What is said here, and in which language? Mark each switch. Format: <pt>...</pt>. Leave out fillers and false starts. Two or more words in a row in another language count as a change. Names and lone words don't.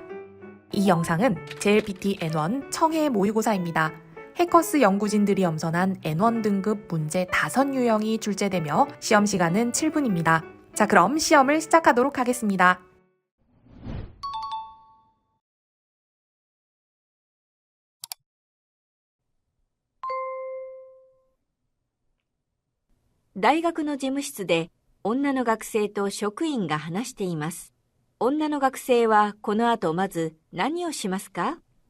<ko>이 영상은 JLPT N1 청해 모의고사입니다. 해커스 연구진들이 엄선한 N1 등급 문제 5유형이 출제되며 시험 시간은 7분입니다. 자, 그럼 시험을 시작하도록 하겠습니다.</ko> <ja>大学の事務室で女の学生と職員が話しています。女の学生はこの後まず何をしますか？</ja>